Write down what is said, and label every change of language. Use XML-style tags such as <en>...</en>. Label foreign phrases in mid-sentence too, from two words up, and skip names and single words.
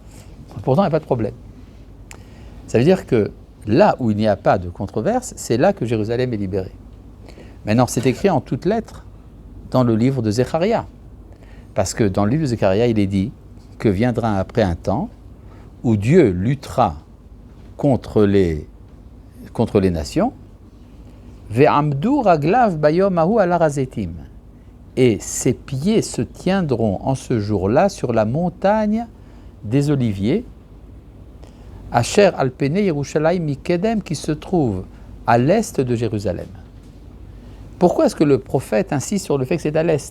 <fr>Pourtant, il n'y a pas de problème. Ça veut dire que là où il n'y a pas de controverse, c'est là que Jérusalem est libérée. Maintenant, c'est écrit en toutes lettres dans le livre de Zecharia. Parce que dans le livre de Zecharia, il est dit que viendra après un temps où Dieu luttera contre les nations.</fr> <he>ועמדו רגליו ביום ההוא על הר הזיתים.</he> <fr>Et ses pieds se tiendront en ce jour-là sur la montagne des Oliviers,</fr> <he>אשר על פני ירושלים מקדם,</he> <fr>qui se trouve à l'est de Jérusalem. Pourquoi est-ce que le prophète insiste sur le fait que c'est à l'est?</fr>